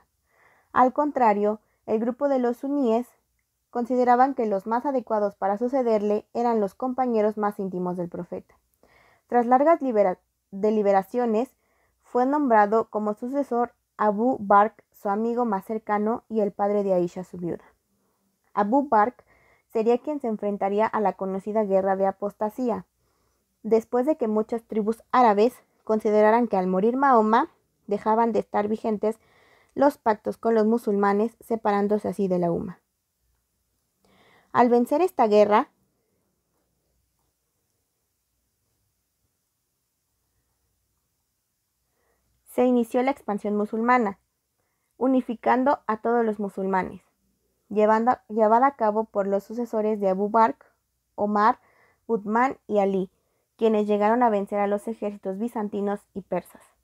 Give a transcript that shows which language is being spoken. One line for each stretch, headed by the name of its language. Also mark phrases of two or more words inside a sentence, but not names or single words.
Spanish: Al contrario, el grupo de los suníes consideraban que los más adecuados para sucederle eran los compañeros más íntimos del profeta. Tras largas deliberaciones, fue nombrado como sucesor Abu Bakr, su amigo más cercano y el padre de Aisha, su viuda. Abu Bakr sería quien se enfrentaría a la conocida guerra de apostasía, después de que muchas tribus árabes consideraran que al morir Mahoma dejaban de estar vigentes los pactos con los musulmanes, separándose así de la UMA. Al vencer esta guerra, se inició la expansión musulmana, unificando a todos los musulmanes, llevada a cabo por los sucesores de Abu Bakr, Omar, Uthman y Ali, quienes llegaron a vencer a los ejércitos bizantinos y persas.